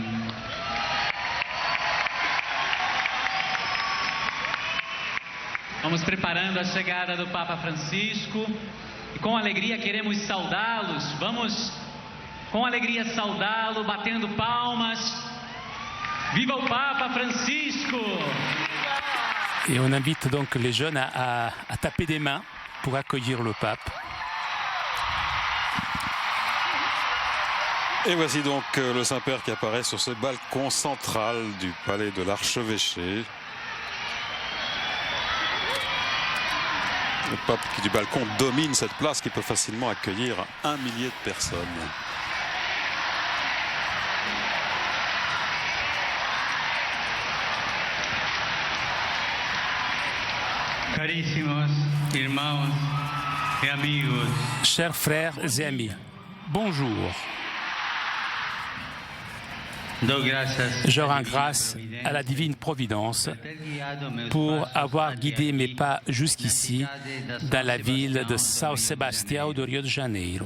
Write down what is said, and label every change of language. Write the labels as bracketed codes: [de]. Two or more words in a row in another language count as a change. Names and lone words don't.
[pt] Vamos preparando a chegada do Papa Francisco. E com alegria queremos saudá-los. Vamos com alegria saudá-lo, batendo palmas. Viva o Papa Francisco! [fr] Et on invite donc les jeunes à taper des mains pour accueillir le pape. Et voici donc le Saint-Père qui apparaît sur ce balcon central du palais de l'Archevêché. Le pape qui du balcon domine cette place qui peut facilement accueillir 1 millier de personnes. [pt] Caríssimos irmãos e amigos. [fr] Chers frères et amis, bonjour. Je rends grâce à la divine providence pour avoir guidé mes pas jusqu'ici dans la ville de São Sebastião do Rio de Janeiro.